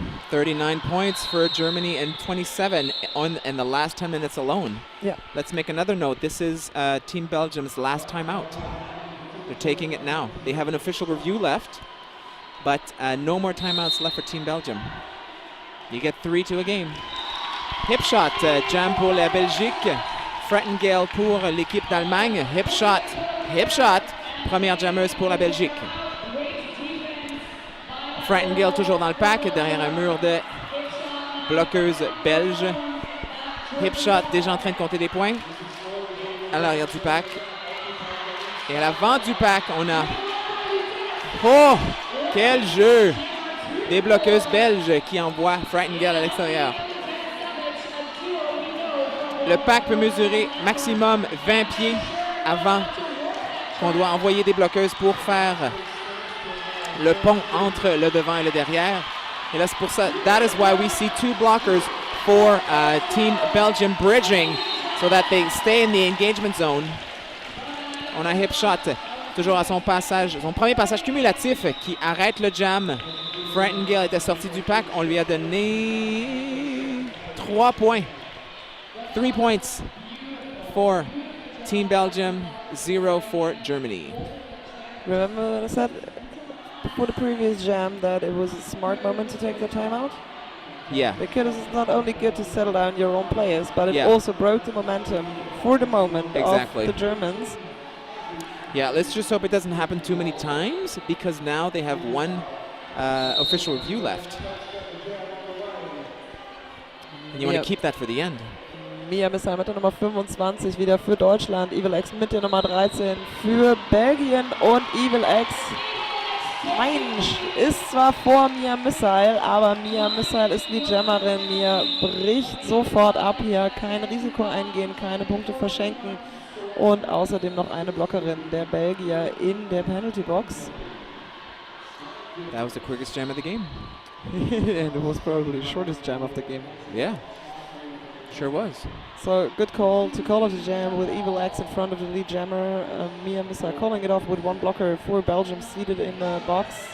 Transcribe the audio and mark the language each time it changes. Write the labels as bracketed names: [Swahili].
[English] 39 points for Germany and 27 in the last 10 minutes alone. Yeah. Let's make another note. This is Team Belgium's last time out. They're taking it now. They have an official review left, but no more timeouts left for Team Belgium. You get 3 to a game. [French] Hip shot, jam pour la Belgique. Frettengale pour l'équipe d'Allemagne. Hip shot. Première jammeuse pour la Belgique. Frettengale toujours dans le pack, derrière un mur de bloqueuses belges. Hip shot déjà en train de compter des points. À l'arrière du pack. Et à l'avant du pack, on a... Oh! Quel jeu! Des bloqueuses belges qui envoient Frettengale à l'extérieur. Le pack peut mesurer maximum 20 pieds avant qu'on doit envoyer des bloqueuses pour faire le pont entre le devant et le derrière. Et là, c'est pour ça. [English] That is why we see 2 blockers for Team Belgium bridging so that they stay in the engagement zone. [French] On a hip shot toujours à son premier passage cumulatif qui arrête le jam. Frettengale était sorti du pack. On lui a donné 3 points. [English] 3 points for Team Belgium, 0 for Germany. Remember what I said before the previous jam that it was a smart moment to take the timeout? Yeah. Because it's not only good to settle down your own players, but it also broke the momentum for the moment of the Germans. Yeah, let's just hope it doesn't happen too many times, because now they have 1 official review left. And you want to keep that for the end. [German] Mia Missile mit der Nummer 25 wieder für Deutschland. Evil X mit der Nummer 13 für Belgien. Und Evil X, Mensch, ist zwar vor Mia Missile, aber Mia Missile ist die Jammerin. Mia bricht sofort ab hier. Kein Risiko eingehen, keine Punkte verschenken. Und außerdem noch eine Blockerin der Belgier in der Penalty Box. [English] That was the quickest jam of the game. And it was probably the shortest jam of the game. Yeah, sure was. So good call to call off the jam with Evil X in front of the lead jammer. Mia Missa calling it off with 1 blocker for Belgium seated in the box.